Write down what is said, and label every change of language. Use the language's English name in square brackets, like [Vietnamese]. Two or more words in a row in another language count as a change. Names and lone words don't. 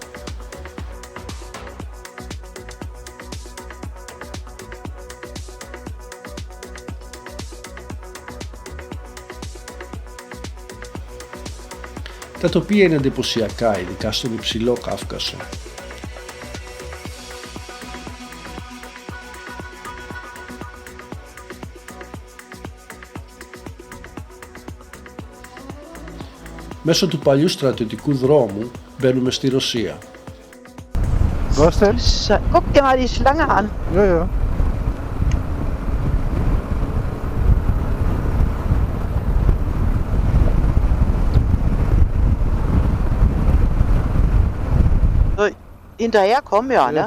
[Greek] Τα τοπία είναι εντυπωσιακά, ειδικά στον Υψηλό Κάφκασο. Μέσω του παλιού στρατιωτικού δρόμου μπαίνουμε στη Ρωσία. [German] Was denn? Guck dir mal die Schlange an. Ja, ja. So, hinterherkommen, ja, ne?